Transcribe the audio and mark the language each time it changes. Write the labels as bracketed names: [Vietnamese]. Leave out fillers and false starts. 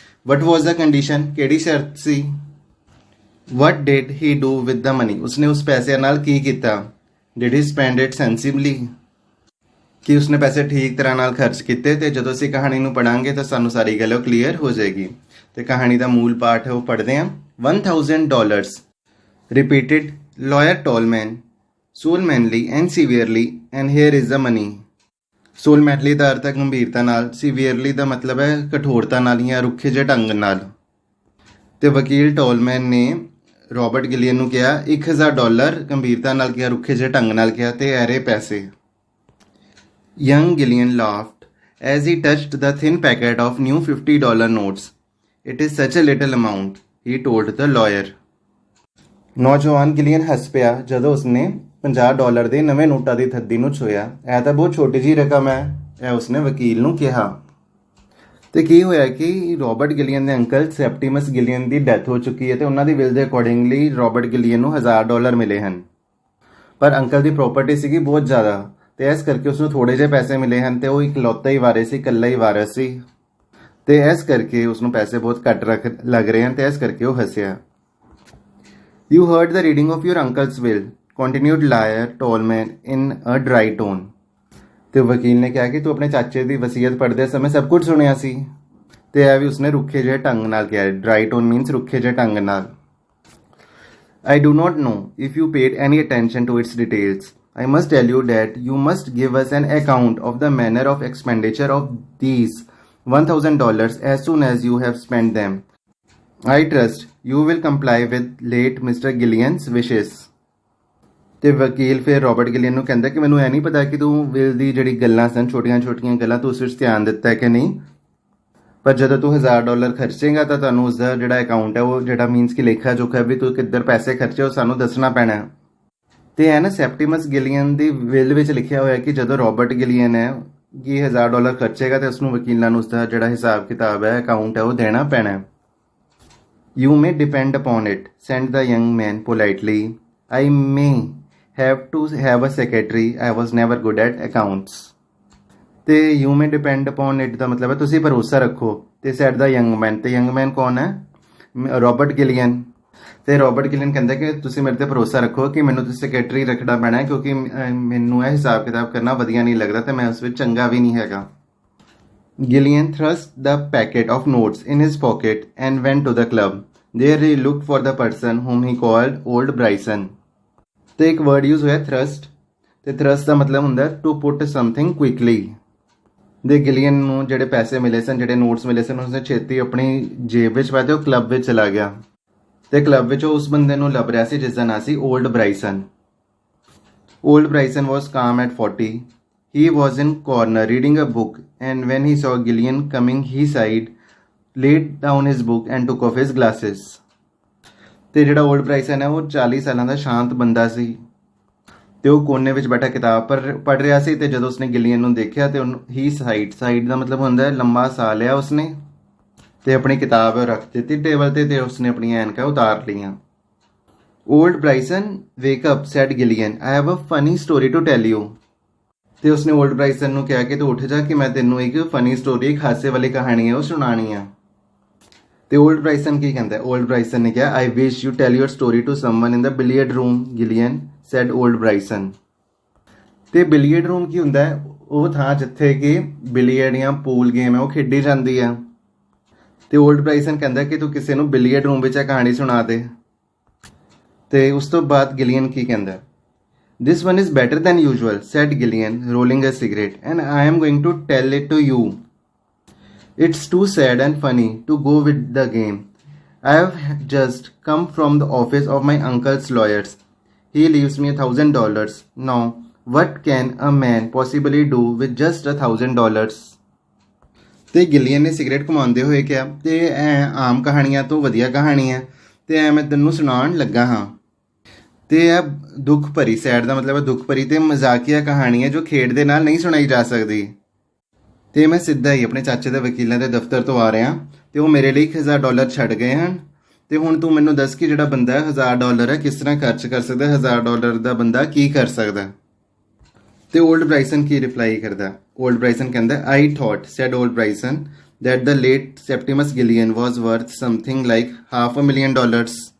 [English] What was the condition? [Punjabi] ਕਿਹੜੀ ਸ਼ਰਤ ਸੀ? [English] What did he do with the money? [Punjabi] ਉਸਨੇ ਉਸ ਪੈਸੇ ਨਾਲ ਕੀ ਕੀਤਾ? [English] Did he spend it sensibly? [Punjabi] ਕਿ ਉਸਨੇ ਪੈਸੇ ਠੀਕ ਤਰ੍ਹਾਂ ਨਾਲ ਖਰਚ ਕੀਤੇ? ਤੇ ਜਦੋਂ ਅਸੀਂ ਕਹਾਣੀ ਨੂੰ ਪੜਾਂਗੇ ਤਾਂ ਸਾਨੂੰ ਸਾਰੀ ਗੱਲ ਕਲੀਅਰ ਹੋ ਜਾਏਗੀ। ਤੇ ਕਹਾਣੀ ਦਾ ਮੂਲ ਪਾਠ ਹੈ ਉਹ ਪੜ੍ਹਦੇ ਹਾਂ। [English] $1000 repeated lawyer Tallman solemnly and severely and here is the money। [Punjabi] solemnly ਦਾ ਅਰਥ ਹੈ ਗੰਭੀਰਤਾ ਨਾਲ, severely ਦਾ ਮਤਲਬ ਹੈ ਕਠੋਰਤਾ ਨਾਲ ਜਾਂ ਰੁੱਖੇ ਜਿਹੇ ਢੰਗ ਨਾਲ। ਤੇ ਵਕੀਲ ਟੋਲਮੈਨ ਨੇ ਰੋਬਰਟ ਗਿਲੀਅਨ ਨੂੰ ਕਿਹਾ $1000 ਗੰਭੀਰਤਾ ਨਾਲ ਕਿਹਾ, ਰੁੱਖੇ ਜਿਹੇ ਢੰਗ ਨਾਲ ਕਿਹਾ ਤੇ ਐਰੇ ਪੈਸੇ। [English] young Gillian laughed as he touched the thin packet of new $50 notes। it is such a little amount, he told the lawyer। [Punjabi] ਨੌਜਵਾਨ ਗਿਲੀਅਨ ਹੱਸ ਪਿਆ ਜਦੋਂ ਉਸਨੇ $50 ਦੇ ਨਵੇਂ ਨੋਟਾਂ ਦੀ ਥੱਦੀ ਨੂੰ ਛੂਹਿਆ। ਇਹ ਤਾਂ ਬਹੁਤ ਛੋਟੀ ਜਿਹੀ ਰਕਮ ਹੈ, ਇਹ ਉਸਨੇ ਵਕੀਲ ਨੂੰ ਕਿਹਾ। ਤੇ ਕੀ ਹੋਇਆ ਕਿ ਰੋਬਰਟ ਗਿਲੀਅਨ ਦੇ ਅੰਕਲ ਸੈਪਟੀਮਸ ਗਿਲੀਅਨ ਦੀ ਡੈਥ ਹੋ ਚੁੱਕੀ ਹੈ ਤੇ ਉਹਨਾਂ ਦੀ ਵਿਲ ਦੇ ਅਕੋਰਡਿੰਗਲੀ ਰੋਬਰਟ ਗਿਲੀਅਨ ਨੂੰ $1000 ਮਿਲੇ ਹਨ, ਪਰ ਅੰਕਲ ਦੀ ਪ੍ਰੋਪਰਟੀ ਸੀਗੀ ਬਹੁਤ ਜ਼ਿਆਦਾ ਤੇ ਇਸ ਕਰਕੇ ਉਸਨੂੰ ਥੋੜੇ ਜਿਹੇ ਪੈਸੇ ਮਿਲੇ ਹਨ ਤੇ ਉਹ ਇਕਲੌਤਾ ਹੀ ਵਾਰਿਸ ਸੀ, ਇਕੱਲਾ ਹੀ ਵਾਰਿਸ ਸੀ ਤੇ ਇਸ ਕਰਕੇ ਉਸਨੂੰ ਪੈਸੇ ਬਹੁਤ ਘੱਟ ਲੱਗ ਰਹੇ ਹਨ ਤੇ ਇਸ ਕਰਕੇ ਉਹ ਹੱਸਿਆ। [English] You heard the reading of your uncle's will, continued lawyer Tallman in a dry tone। [Punjabi] ਤੇ ਵਕੀਲ ਨੇ ਕਿਹਾ ਕਿ ਤੂੰ ਆਪਣੇ ਚਾਚੇ ਦੀ ਵਸੀਅਤ ਪੜ੍ਹਦੇ ਸਮੇਂ ਸਭ ਕੁਝ ਸੁਣਿਆ ਸੀ। ਤੇ ਇਹ ਵੀ ਉਸਨੇ ਰੁੱਖੇ ਜਿਹੇ ਢੰਗ ਨਾਲ ਕਿਹਾ। [English] dry tone means [Punjabi] ਰੁੱਖੇ ਜਿਹੇ ਢੰਗ ਨਾਲ। [English] I do not know if you paid any attention to its details। I must tell you that you must give us an account of the manner of expenditure of these $1000 as soon as you have spent them। I trust you will comply with late Mr. Gillian's wishes। [Punjabi] ਤੇ ਵਕੀਲ ਫਿਰ Robert ਗਿਲੀਅਨ ਨੂੰ ਕਹਿੰਦਾ ਕਿ ਮੈਨੂੰ ਇਹ ਨਹੀਂ ਪਤਾ ਕਿ ਤੂੰ ਵਿਲ ਦੀ ਜਿਹੜੀ ਗੱਲਾਂ ਸਨ, ਛੋਟੀਆਂ ਛੋਟੀਆਂ ਗੱਲਾਂ, ਤੂੰ ਉਸ ਵਿੱਚ ਧਿਆਨ ਦਿੱਤਾ ਹੈ ਕਿ ਨਹੀਂ, ਪਰ ਜਦੋਂ ਤੂੰ $1000 ਖਰਚੇਗਾ ਤਾਂ ਤੁਹਾਨੂੰ ਉਸਦਾ ਜਿਹੜਾ ਅਕਾਊਂਟ ਹੈ ਉਹ ਜਿਹੜਾ ਮੀਨਸ ਕਿ ਲੇਖਾ ਜੋਖਾ ਵੀ ਤੂੰ ਕਿੱਧਰ ਪੈਸੇ ਖਰਚੇ ਉਹ ਸਾਨੂੰ ਦੱਸਣਾ ਪੈਣਾ ਹੈ। ਤੇ ਇਹ ਨਾ ਸੈਪਟੀਮਸ ਗਿਲੀਅਨ ਦੀ ਵਿਲ ਵਿੱਚ ਲਿਖਿਆ ਹੋਇਆ ਕਿ ਜਦੋਂ ਰੋਬਰਟ ਗਿਲੀਅਨ ਹੈ ਕਿ $1000 ਖਰਚੇਗਾ ਤੇ ਉਸਨੂੰ ਵਕੀਲਾਂ ਨੂੰ ਉਸਦਾ ਜਿਹੜਾ ਹਿਸਾਬ ਕਿਤਾਬ ਹੈ, ਅਕਾਊਂਟ ਹੈ, ਉਹ ਦੇਣਾ ਪੈਣਾ ਹੈ। [English] You may depend upon it, said the young man politely। I may have to have a secretary। I was never good at accounts। [Punjabi] ਤੇ [English] you may depend upon it [Punjabi] ਦਾ ਮਤਲਬ ਹੈ ਤੁਸੀਂ ਭਰੋਸਾ ਰੱਖੋ। [English] ਤੇ said the young man, ਤੇ young man [Punjabi] ਕੌਣ ਹੈ? ਰੋਬਰਟ ਗਿਲੀਅਨ। ਤੇ ਰੋਬਰਟ ਗਿਲੀਅਨ ਕਹਿੰਦਾ ਕਿ ਤੁਸੀਂ ਮੇਰੇ ਤੇ ਭਰੋਸਾ ਰੱਖੋ ਕਿ ਮੈਨੂੰ ਤੁਸੀਂ ਸੈਕਟਰੀ ਰੱਖਣਾ ਪੈਣਾ ਹੈ, ਕਿਉਂਕਿ ਮੈਨੂੰ ਇਹ ਹਿਸਾਬ ਕਿਤਾਬ ਕਰਨਾ ਵਧੀਆ ਨਹੀਂ ਲੱਗਦਾ ਤੇ ਮੈਂ ਉਸ ਵਿੱਚ ਚੰਗਾ ਵੀ ਨਹੀਂ ਹੈਗਾ। [English] Gillian thrust the packet of notes in his pocket and went to the club। There he looked for the person whom he called Old Bryson। [Punjabi] ਤੇ ਇੱਕ word use ਹੋਇਆ thrust। ਤੇ thrust ਦਾ ਮਤਲਬ ਹੁੰਦਾ [English] to put something quickly। [Punjabi] ਦੇ ਗਿਲੀਅਨ ਨੂੰ ਜਿਹੜੇ ਪੈਸੇ ਮਿਲੇ ਸਨ, ਜਿਹੜੇ ਨੋਟਸ ਮਿਲੇ ਸਨ, ਉਸਨੇ ਛੇਤੀ ਆਪਣੀ ਜੇਬ ਵਿੱਚ ਪਾਏ ਤੇ ਉਹ ਕਲੱਬ ਵਿੱਚ ਚਲਾ ਗਿਆ। ਤੇ ਕਲੱਬ ਵਿੱਚ ਉਹ ਉਸ ਬੰਦੇ ਨੂੰ ਲੱਭ ਰਿਹਾ ਸੀ ਜਿਸ ਦਾ ਨਾਂ ਸੀ old ਬ੍ਰਾਈਸਨ। [English] Old Bryson was calm at 40। He was in corner reading a book and when he saw Gillian coming he sighed, laid down his book and took off his glasses। [Punjabi] ਤੇ ਜਿਹੜਾ ਓਲਡ ਬ੍ਰਾਈਸਨ ਹੈ ਉਹ 40 ਸਾਲਾਂ ਦਾ ਸ਼ਾਂਤ ਬੰਦਾ ਸੀ ਤੇ ਉਹ ਕੋਨੇ ਵਿੱਚ ਬੈਠਾ ਕਿਤਾਬ ਪੜ੍ਹ ਰਿਹਾ ਸੀ। ਤੇ ਜਦੋਂ ਉਸਨੇ ਗਿਲੀਅਨ ਨੂੰ ਦੇਖਿਆ ਤੇ ਉਹਨੂੰ [English] ਹੀ ਸਾਈਡ [Punjabi] ਦਾ ਮਤਲਬ ਹੁੰਦਾ ਹੈ ਲੰਬਾ ਸਾਹ ਲਿਆ ਉਸਨੇ ਤੇ ਆਪਣੀ ਕਿਤਾਬ ਰੱਖ ਦਿੱਤੀ ਟੇਬਲ ਤੇ ਉਸਨੇ ਆਪਣੀਆਂ ਐਨਕਾਂ ਉਤਾਰ ਲਈਆਂ। [English] Old Bryson, wake up, said Gillian। I have a funny story to tell you। [Punjabi] ਤੇ ਉਸਨੇ ਓਲਡ ਬ੍ਰਾਈਸਨ ਨੂੰ ਕਿਹਾ ਕਿ ਤੂੰ ਉੱਠ ਜਾ ਕਿ ਮੈਂ ਤੈਨੂੰ ਇੱਕ ਫਨੀ ਸਟੋਰੀ, ਇੱਕ ਹਾਸੇ ਵਾਲੀ ਕਹਾਣੀ ਹੈ ਉਹ ਸੁਣਾਣੀ ਆ। ਤੇ ਓਲਡ ਬ੍ਰਾਈਸਨ ਕੀ ਕਹਿੰਦਾ? ਓਲਡ ਬ੍ਰਾਈਸਨ ਨੇ ਕਿਹਾ [English] I wish you tell your story to someone in the billiard room, Gillian, said old Bryson। [Punjabi] ਤੇ ਬਿਲੀਅਰਡ ਰੂਮ ਕੀ ਹੁੰਦਾ ਹੈ? ਉਹ ਥਾਂ ਜਿੱਥੇ ਕਿ ਬਿਲੀਅਰਡ ਜਾਂ ਪੂਲ ਗੇਮ ਹੈ ਉਹ ਖੇਡੀ ਜਾਂਦੀ ਹੈ। ਤੇ ਓਲਡ ਬ੍ਰਾਈਸਨ ਕਹਿੰਦਾ ਕਿ ਤੂੰ ਕਿਸੇ ਨੂੰ ਬਿਲੀਅਰਡ ਰੂਮ ਵਿੱਚ ਇਹ ਕਹਾਣੀ ਸੁਣਾ ਦੇ। ਤੇ ਉਸ ਤੋਂ ਬਾਅਦ ਗਿਲੀਅਨ ਕੀ ਕਹਿੰਦਾ, [English] This one is better than usual, said Gillian, rolling a cigarette, and I am going to tell it to you. It's too sad and funny to go with the game. I have just come from the office of my uncle's lawyers. He leaves me $1,000. Now, what can a man possibly do with just $1,000? [Punjabi] ਤੇ ਗਿਲੀਅਨ ਨੇ cigarette ਘੁਮਾਉਂਦੇ ਹੋਏ ਕਿਹਾ, ਤੇ ਆਮ ਕਹਾਣੀਆਂ ਤੋਂ ਵਧੀਆ ਕਹਾਣੀ ਹੈ ਤੇ ਮੈਂ ਤੈਨੂੰ ਸੁਣਾਉਣ ਲੱਗਾ ਹਾਂ। ਤੇ ਇਹ ਦੁੱਖ ਭਰੀ, ਸੈਡ ਦਾ ਮਤਲਬ ਹੈ ਦੁੱਖ ਭਰੀ ਤੇ ਮਜ਼ਾਕੀਆ ਕਹਾਣੀ ਹੈ ਜੋ ਖੇਡ ਦੇ ਨਾਲ ਨਹੀਂ ਸੁਣਾਈ ਜਾ ਸਕਦੀ। ਤੇ ਮੈਂ ਸਿੱਧਾ ਹੀ ਆਪਣੇ ਚਾਚੇ ਦੇ ਵਕੀਲਾਂ ਦੇ ਦਫ਼ਤਰ ਤੋਂ ਆ ਰਿਹਾ ਤੇ ਉਹ ਮੇਰੇ ਲਈ $1,000 ਛੱਡ ਗਏ ਹਨ। ਤੇ ਹੁਣ ਤੂੰ ਮੈਨੂੰ ਦੱਸ ਕਿ ਜਿਹੜਾ ਬੰਦਾ $1,000 ਹੈ ਕਿਸ ਤਰ੍ਹਾਂ ਖਰਚ ਕਰ ਸਕਦਾ, $1,000 ਦਾ ਬੰਦਾ ਕੀ ਕਰ ਸਕਦਾ। ਤੇ ਓਲਡ ਬ੍ਰਾਈਸਨ ਕੀ ਰਿਪਲਾਈ ਕਰਦਾ, ਓਲਡ ਬ੍ਰਾਈਸਨ ਕਹਿੰਦਾ, [English] I thought, said old Bryson, that the late Septimus Gillian was worth something like $500,000.